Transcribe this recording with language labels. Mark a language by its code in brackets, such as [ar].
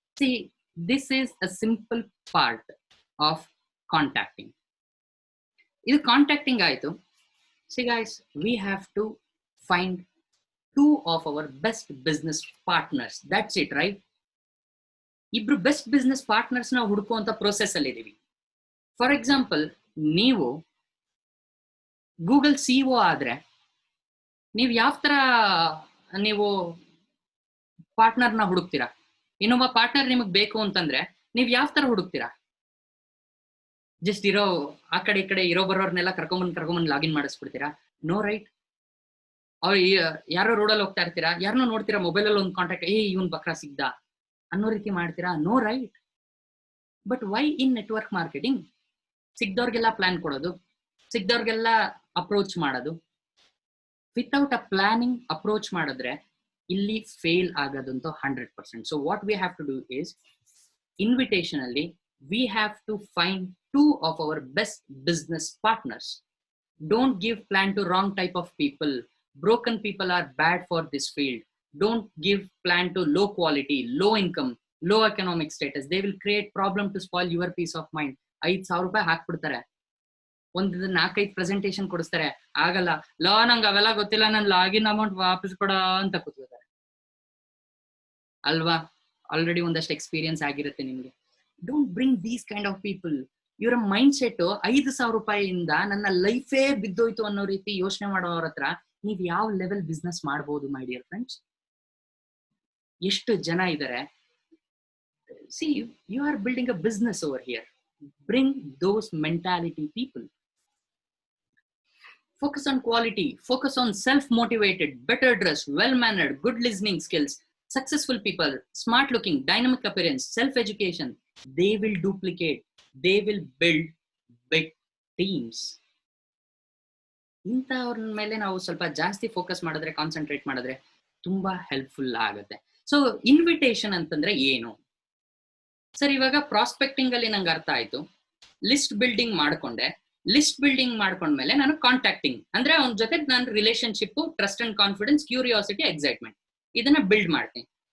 [en] See, this is a simple part of contacting. [kn] ಇದು contacting ಆಯ್ತು. [en] See guys, we have to find 2 of our best business partners. That's it, right? [kn] ಇಬ್ರು best business partners ನ ಹುಡುಕುವಂತ process ಅಲ್ಲಿ ಇದೀವಿ. For example, ನೀವು Google CEO ಆದ್ರೆ ನೀವು ಯಾವ ತರ ನೀವು ಪಾರ್ಟ್ನರ್ನ ಹುಡುಕ್ತೀರಾ? ಇನ್ನೊಬ್ಬ ಪಾರ್ಟ್ನರ್ ನಿಮಗೆ ಬೇಕು ಅಂತಂದ್ರೆ ನೀವ್ ಯಾವ ತರ ಹುಡುಕ್ತೀರಾ? ಜಸ್ಟ್ ಆ ಕಡೆ ಈ ಕಡೆ ಇರೋ ಬರೋರ್ನೆಲ್ಲ ಕರ್ಕೊಂಬಂದ್ ಲಾಗಿನ್ ಮಾಡಿಸ್ಬಿಡ್ತೀರಾ? No, right? ಅವ್ರು ಯಾರೋ ರೋಡಲ್ಲಿ ಹೋಗ್ತಾ ಇರ್ತೀರಾ, ಯಾರನ್ನೋ ನೋಡ್ತೀರಾ, ಮೊಬೈಲಲ್ಲಿ ಒಂದು ಕಾಂಟ್ಯಾಕ್ಟ್, ಇವನ್ ಬಕ್ರಾ ಸಿಗ್ದ ಅನ್ನೋ ರೀತಿ ಮಾಡ್ತೀರಾ? No, right? [en] But why in network marketing? [kn] ಸಿಗ್ದವ್ರಿಗೆಲ್ಲ plan ಕೊಡೋದು, ಸಿಗ್ದವ್ರಿಗೆಲ್ಲ ಅಪ್ರೋಚ್ ಮಾಡೋದು. ವಿತೌಟ್ ಅ ಪ್ಲಾನಿಂಗ್ ಅಪ್ರೋಚ್ ಮಾಡಿದ್ರೆ ಇಲ್ಲಿ fail ಆಗೋದಂತೂ 100%. [en] So what we have to do is, invitation ಅಲ್ಲಿ we have to find 2 of our best business partners. Don't give plan to wrong type of people. Broken people are bad for this field. Don't give plan to low quality, low income, low economic status. They will create problem to spoil your peace of mind. [kn] 5,000 ರೂಪಾಯಿ ಹಾಕ್ಬಿಡ್ತಾರೆ, ಒಂದು 4-5 presentation ಕೊಡಿಸ್ತಾರೆ, ಆಗಲ್ಲ, ಲಾ ನಂಗೆ ಅವೆಲ್ಲ ಗೊತ್ತಿಲ್ಲ, ನನ್ login amount ವಾಪಸ್ ಕೊಡ ಅಂತ ಕೂತ್ಕೋತಾರೆ ಅಲ್ವಾ? [en] already [kn] ಒಂದಷ್ಟು ಎಕ್ಸ್ಪೀರಿಯನ್ಸ್ ಆಗಿರುತ್ತೆ ನಿಮ್ಗೆ. [en] Don't bring these kind of people. [kn] ಇವರ ಮೈಂಡ್ ಸೆಟ್ 5,000 ರೂಪಾಯಿಯಿಂದ ನನ್ನ ಲೈಫೇ ಬಿದ್ದೋಯ್ತು ಅನ್ನೋ ರೀತಿ ಯೋಚನೆ ಮಾಡೋರ ಹತ್ರ ನೀವ್ ಯಾವ ಲೆವೆಲ್ ಬಿಸ್ನೆಸ್ ಮಾಡಬಹುದು [en] My dear friends? [kn] ಎಷ್ಟು ಜನ ಇದ್ದಾರೆ. [en] See, you are building a business over here. Bring those mentality people. Focus on quality. Focus on self-motivated, better dressed, well-mannered, good listening skills, successful people, smart looking, dynamic appearance, self-education. They will duplicate. They will build big teams. [kn] ಇಂಥವ್ರ ಮೇಲೆ ನಾವು ಸ್ವಲ್ಪ ಜಾಸ್ತಿ focus ಮಾಡಿದ್ರೆ, concentrate ಮಾಡಿದ್ರೆ ತುಂಬಾ helpful ಆಗುತ್ತೆ. So invitation ಅಂತಂದ್ರೆ ಏನು ಸರ್? ಇವಾಗ ಪ್ರಾಸ್ಪೆಕ್ಟಿಂಗ್ ಅಲ್ಲಿ ನಂಗೆ ಅರ್ಥ ಆಯ್ತು. ಲಿಸ್ಟ್ ಬಿಲ್ಡಿಂಗ್ ಮಾಡ್ಕೊಂಡೆ. ಲಿಸ್ಟ್ ಬಿಲ್ಡಿಂಗ್ ಮಾಡ್ಕೊಂಡ್ಮೇಲೆ ನಾನು ಕಾಂಟ್ಯಾಕ್ಟಿಂಗ್ ಅಂದ್ರೆ ಅವನ ಜೊತೆ ನಾನು relationship, trust and confidence, curiosity, excitement ಇದನ್ನ ಬಿಲ್ಡ್ ಮಾಡ್ತೀನಿ.